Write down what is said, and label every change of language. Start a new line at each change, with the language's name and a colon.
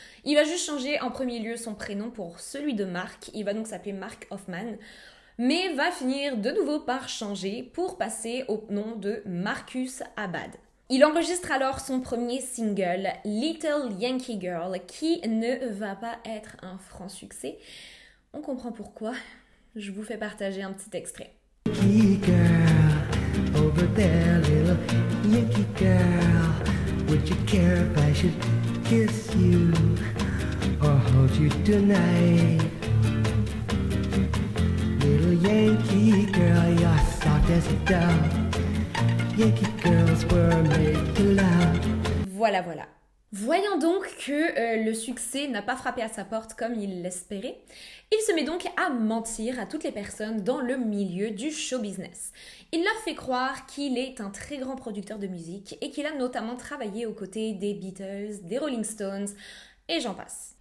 French: Il va juste changer en premier lieu son prénom pour celui de Mark, il va donc s'appeler Mark Hoffman, mais va finir de nouveau par changer pour passer au nom de Marcus Abad. Il enregistre alors son premier single, Little Yankee Girl, qui ne va pas être un franc succès. On comprend pourquoi. Je vous fais partager un petit extrait.
English: Yankee girl, over there, little Yankee girl, would you care if I should kiss you or hold you tonight? Little Yankee girl, you're soft as a dove. Yankee girls were made to love.
French: Voilà. Voyant donc que le succès n'a pas frappé à sa porte comme il l'espérait, il se met donc à mentir à toutes les personnes dans le milieu du show business. Il leur fait croire qu'il est un très grand producteur de musique et qu'il a notamment travaillé aux côtés des Beatles, des Rolling Stones et j'en passe.